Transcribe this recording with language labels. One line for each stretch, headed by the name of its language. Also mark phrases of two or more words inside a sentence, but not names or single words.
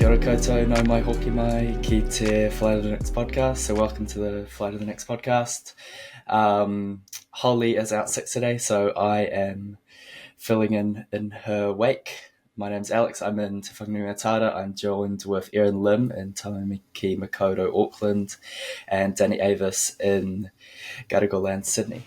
Māori: koutou, no mai hoki mai ki te Flight of the Next podcast.
English: So welcome to the Flight of the Next podcast. Holly is out sick today, so I am filling in her wake. My name's Alex. I'm in Te Whanganui-a-Tara. I'm joined with Erin Lim in Taumaki Makaurau, Auckland, and Danny Avis in Gadigal Land, Sydney.